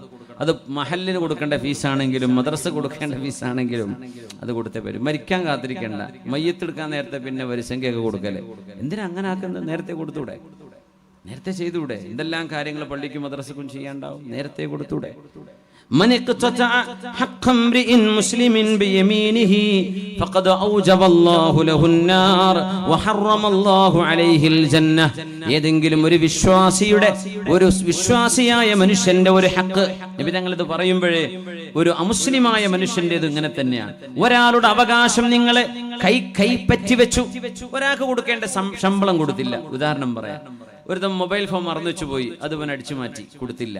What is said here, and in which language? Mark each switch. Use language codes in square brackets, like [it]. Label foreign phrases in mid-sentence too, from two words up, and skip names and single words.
[ml] അത് മഹല്ലിന് കൊടുക്കേണ്ട ഫീസാണെങ്കിലും മദ്രസ കൊടുക്കേണ്ട ഫീസാണെങ്കിലും അത് കൊടുത്തേ വരും. മരിക്കാൻ കാത്തിരിക്കേണ്ട. മയ്യത്തെടുക്കാൻ നേരത്തെ പിന്നെ വരിസംഖ്യയൊക്കെ കൊടുക്കല്ലേ. എന്തിനാ അങ്ങനെ ആക്കുന്നത്? നേരത്തെ കൊടുത്തൂടെ? നേരത്തെ ചെയ്തൂടെ? എന്തെല്ലാം കാര്യങ്ങൾ പള്ളിക്കും മദ്രസക്കും ചെയ്യാണ്ടാവും. നേരത്തെ കൊടുത്തൂടെ? [ar] من اقتطع حق امرئ مسلم بيمينه فقد أوجب الله له النار وحرم الله عليه الجنة. [ml] ഏതെങ്കിലും ഒരു വിശ്വാസിയായ മനുഷ്യന്റെ ഒരു ഹക്ക്, നബി തങ്ങൾ ഇത് പറയുമ്പോഴേ ഒരു അമുസ്ലിമായ മനുഷ്യന്റേത് ഇങ്ങനെ തന്നെയാണ്. ഒരാളുടെ അവകാശം നിങ്ങൾ കൈപ്പറ്റി വെച്ചു, ഒരാൾക്ക് കൊടുക്കേണ്ട ശമ്പളം കൊടുത്തില്ല. ഉദാഹരണം പറയാം, ഒരു മൊബൈൽ ഫോൺ മറന്നു വെച്ചു പോയി, അത് അവൻ അടിച്ചു മാറ്റി, കൊടുത്തില്ല.